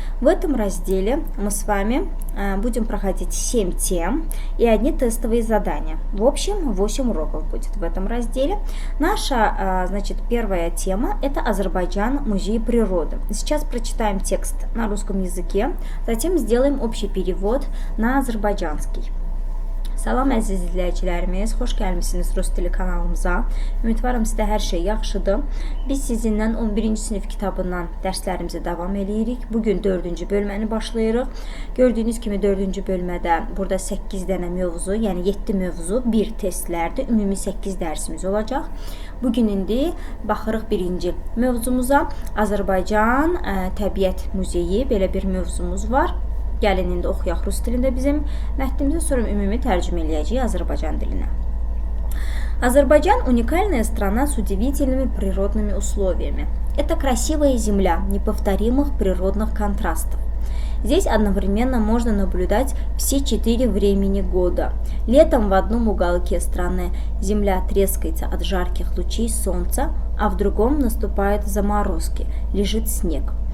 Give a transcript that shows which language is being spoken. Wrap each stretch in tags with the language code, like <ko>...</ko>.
<ru>В этом разделе мы с вами будем проходить 7 тем и одни тестовые задания. В общем, 8 уроков будет в этом разделе. Наша, первая тема – это Азербайджан, музей природы. Сейчас прочитаем текст на русском языке, затем сделаем общий перевод на azərbaycanский.</ru> <az>Salam əziz izləyicilərimiz, xoş gəlmisiniz Rus dili kanalımıza. Ümidvarım sizdə hər şey yaxşıdır. Biz sizinlə 11-ci sinif kitabından dərslərimizə davam edirik. Bugün 4-cü bölməni başlayırıq. Gördüyünüz kimi 4-cü bölmədə burada 8 dənə mövzu, yəni 7 mövzu, 1 testlərdir. Ümumi 8 dərsimiz olacaq. Bugün indi baxırıq birinci mövzumuza. Azərbaycan Təbiət Muzeyi, belə bir mövzumuz var. Gəlin indi oxuyaq rus dilində bizim mətnimizə, sonra ümumi tərcümə eləyəcəyik Azərbaycan dilinə.</az> <ru>Азербайджан – уникальная страна с удивительными природными условиями. Это красивая земля неповторимых природных контрастов. Здесь одновременно можно наблюдать все 4 времени года. Летом в одном уголке страны земля трескается от жарких лучей солнца, а в другом наступают заморозки, лежит снег.</ru>